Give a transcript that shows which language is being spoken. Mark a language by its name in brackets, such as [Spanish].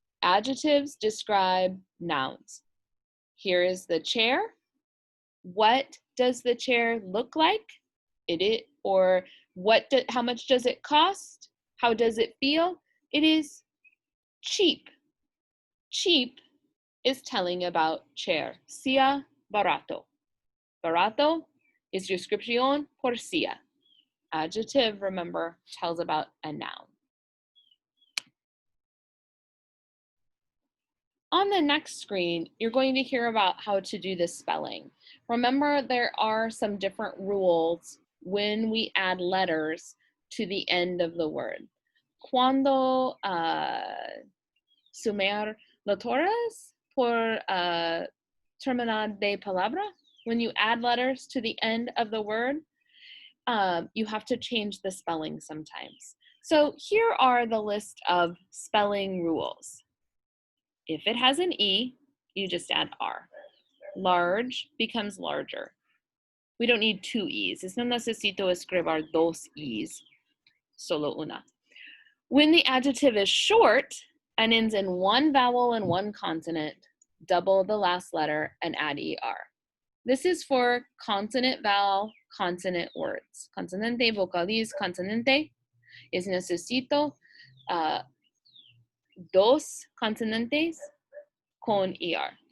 [English] Adjectives describe nouns. Here is the chair. What does the chair look like? Or how much does it cost? How does it feel? It is cheap. Cheap is telling about chair. [Spanish] Silla barato. Barato is descripción por silla. [English] Adjective, remember, tells about a noun. On the next screen, you're going to hear about how to do the spelling. Remember, there are some different rules when we add letters to the end of the word. [Spanish] Cuando sumar letras por terminar de palabra, [English] when you add letters to the end of the word, you have to change the spelling sometimes. So here are the list of spelling rules. If it has an E, you just add R. Large becomes larger. We don't need two E's. [Spanish] No necesito escribir dos E's, solo una. [English] When the adjective is short and ends in one vowel and one consonant, double the last letter and add ER. This is for consonant, vowel, consonant words. [Spanish] Consonante, vocaliz, consonante is necesito dos consonantes con ER.